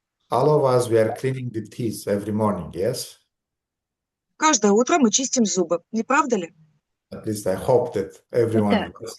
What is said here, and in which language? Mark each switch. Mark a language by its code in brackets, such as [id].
[en] All of us, we are cleaning the teeth every morning, yes? [ru] Каждое утро мы чистим зубы, не правда ли? [en] At least I hope that everyone does.